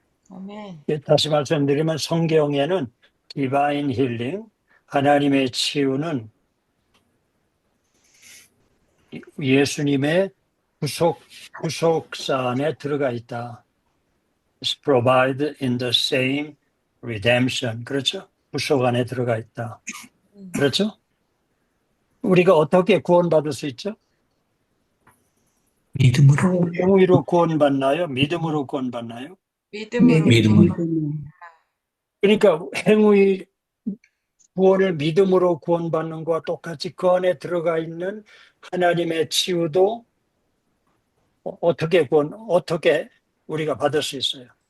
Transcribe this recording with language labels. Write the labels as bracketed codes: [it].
[ko] 아멘. 다시 말씀드리면 성경에는 디바인 힐링, 하나님의 치유는 예수님의 구속사 안에 들어가 있다. [en] It's provided in the same redemption. [ko] 그렇죠? 구속 안에 들어가 있다. 그렇죠? 우리가 어떻게 구원받을 수 있죠? 믿음으로. 행위로 구원받나요? 믿음으로 구원받나요? 믿음으로. 믿음으로. 그러니까 행위 구원을 믿음으로 구원받는 것과 똑같이 그 안에 들어가 있는 하나님의 치유도 어떻게 우리가 받을 수 있어요?